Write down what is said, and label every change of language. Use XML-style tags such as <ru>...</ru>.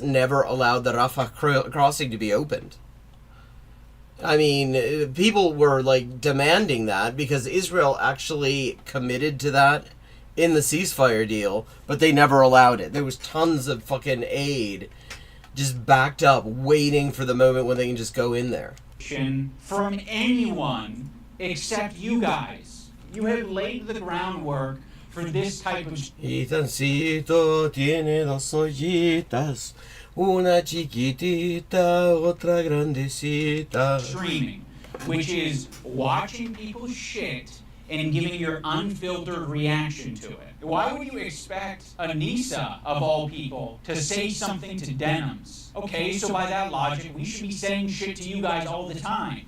<en>never allowed the Rafah crossing to be opened. I mean, people were, like, demanding that because Israel actually committed to that in the ceasefire deal, but they never allowed it. There was tons of fucking aid just backed up, waiting for the moment when they can just go in there. From anyone except you guys. You have laid the groundwork for this type of...</en> <es>Ethancito tiene dos ollitas, una chiquitita, otra grandecita.</es> <en>Streaming, which is watching people's shit and giving your unfiltered reaction to it. Why would you expect Anissa, of all people, to say something to Denims? Okay, so by that logic, we should be saying shit to you guys all the time.</en>